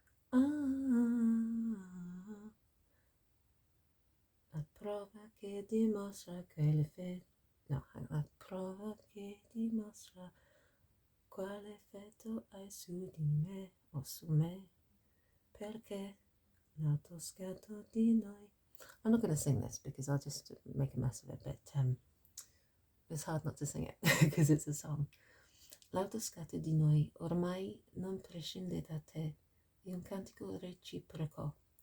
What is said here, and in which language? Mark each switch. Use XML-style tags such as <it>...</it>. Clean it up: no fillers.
<it>La prova che dimostra che l'effetto... No, la prova che dimostra quale effetto hai su di me o su me, perché l'autoscatto di noi...</it> <en>I'm not going to sing this because I'll just make a mess of it, but it's hard not to sing it because it's a song.</en> <it>L'autoscatto di noi ormai non prescinde da te, è un cantico reciproco.</it>